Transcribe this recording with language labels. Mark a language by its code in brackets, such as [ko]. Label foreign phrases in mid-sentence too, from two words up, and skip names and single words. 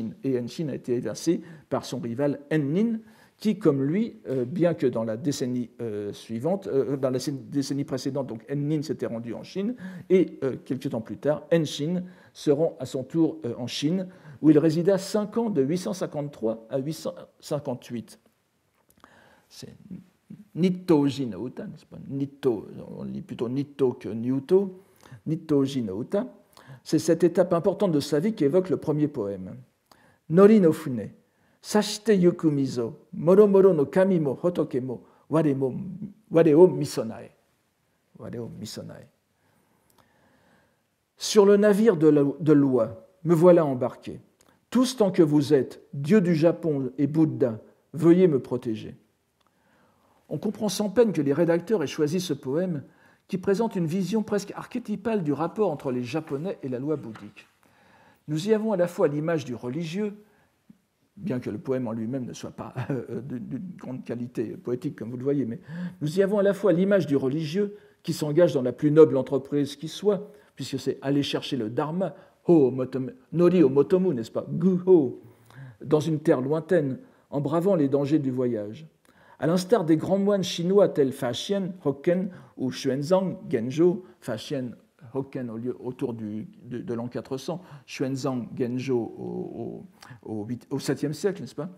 [fr] Et Enshin a été évincé par son rival Ennin, qui, comme lui, bien que dans la décennie suivante, dans la décennie précédente, donc Enlil s'était rendu en Chine, et quelques temps plus tard, Enlil se rend à son tour en Chine, où il résida 5 ans de 853 à 858. C'est Nittoji no Uta, n'est-ce pas? Nitto, on lit plutôt Nitto que Nyuto. Nittoji no Uta. C'est cette étape importante de sa vie qui évoque le premier poème. [ja] 法の舟 さして行く身ぞ もろもろの 神も仏も, 我をみそなへ. 我をみそなへ. [fr] Sur le navire de loi, me voilà embarqué. Tous tant que vous êtes, Dieu du Japon et Bouddha, veuillez me protéger. On comprend sans peine que les rédacteurs aient choisi ce poème qui présente une vision presque archétypale du rapport entre les Japonais et la loi bouddhique. Nous y avons à la fois l'image du religieux, bien que le poème en lui-même ne soit pas d'une grande qualité poétique, comme vous le voyez, mais nous y avons à la fois l'image du religieux qui s'engage dans la plus noble entreprise qui soit, puisque c'est aller chercher le dharma, [ja] 法を求む, [fr] n'est-ce pas, guho, dans une terre lointaine, en bravant les dangers du voyage. À l'instar des grands moines chinois tels Faxian, Hokken ou Xuanzang, Genjo, Faxian, Hokken autour de l'an 400, Xuanzang, Genjo au 7e siècle, n'est-ce pas?